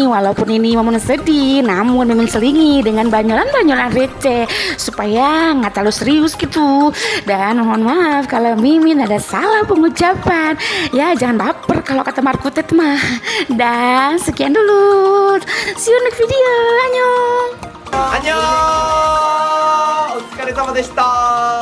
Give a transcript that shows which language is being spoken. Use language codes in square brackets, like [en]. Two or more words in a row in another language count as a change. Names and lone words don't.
[id] Walaupun ini momen sedih, namun memang selingi dengan banyolan-banyolan receh supaya nggak terlalu serius gitu. Dan mohon maaf kalau Mimin ada salah pengucapan. Ya jangan baper kalau kata Markutet mah. Dan sekian dulu. [en] See you next video. [ko] Annyeong. 안녕. [ja] お疲れ様でした。